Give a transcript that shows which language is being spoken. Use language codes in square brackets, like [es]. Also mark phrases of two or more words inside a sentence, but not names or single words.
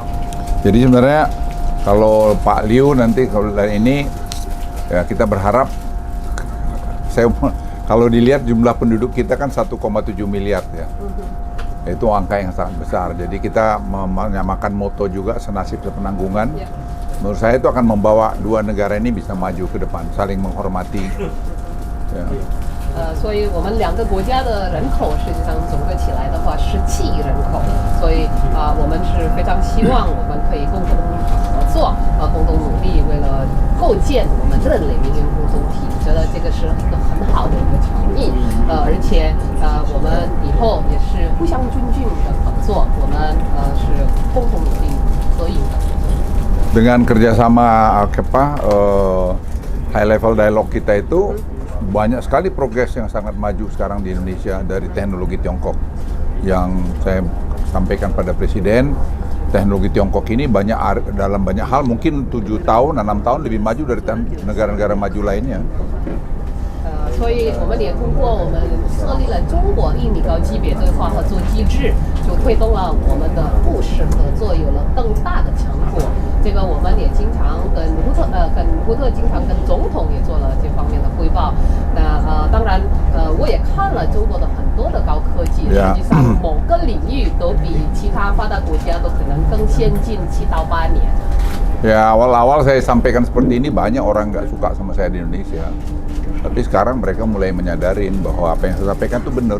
[id] Jadi sebenarnya kalau Pak Liu nanti kalau dari ini ya kita berharap kalau dilihat jumlah penduduk kita kan 1,7 miliar ya. Itu angka yang sangat besar. Jadi kita menyamakan moto juga senasib sepenanggungan. Ya. Menurut saya itu akan membawa dua negara ini bisa maju ke depan, saling menghormati. Ya. [zh] 所以我们两个国家的人口实际上总个起来的话17亿人口，所以我们是非常希望我们可以共同合作，共同努力，为了构建我们人类命运共同体，觉得这个是一个很好的一个倡议，而且我们以后也是互相尊敬的合作，我们是共同努力合影的。 [id] Dengan kerjasama [en] high level dialog [id] kita itu banyak sekali progres yang sangat maju sekarang di Indonesia dari teknologi Tiongkok yang saya sampaikan pada Presiden, teknologi Tiongkok ini dalam banyak hal mungkin 7 tahun, 6 tahun lebih maju dari negara-negara maju lainnya. [zh] 所以我们也通过我们设立了中国1米高级别对话合作机制，就推动了我们的部市合作有了更大的成果。这个我们也经常跟胡特经常跟总统也做了这方面的汇报。那当然我也看了中国的很多的高科技，实际上某个领域都比其他发达国家都可能更先进7到8年。 [id] Ya, awal-awal saya sampaikan seperti ini banyak orang nggak suka sama saya di Indonesia. Tapi sekarang mereka mulai menyadarin bahwa apa yang saya sampaikan itu benar.